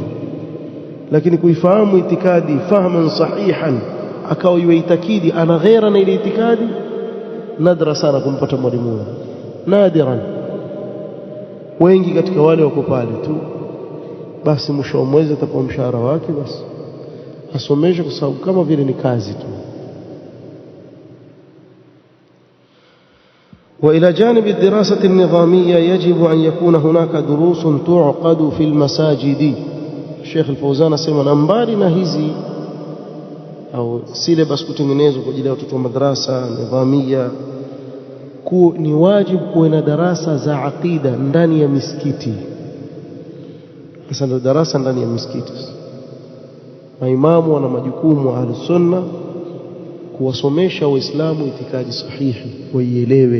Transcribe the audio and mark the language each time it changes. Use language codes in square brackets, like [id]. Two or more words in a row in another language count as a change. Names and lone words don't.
[sw] Lakini kuifahamu itikadi [ar] فهما صحيحا [sw] akawa yuitakidi ana ghaira na ile itikadi, nadra sana kumpata mwalimu, nadiran. Wengi katika wale wako pale tu basi mwisho wa mwezi atapewa mshahara wake, basi asomeshe kwa sababu kama vile ni kazi tu. [ar] وإلى جانب الدراسة النظامية يجب أن يكون هناك دروس تعقد في المساجد. [sw] الشيخ الفوزان asema nambari na hizi au syllabus kutengenezwa kwa ajili ya watoto wa madrasa nidhamia, ni wajibu kuwe na darasa za aqida ndani ya misikiti. Sasa ndio darasa ndani ya misikiti. Maimamu wana majukumu [ar] أهل السنة [sw] kuwasomesha waislamu itikadi sahihi waielewe.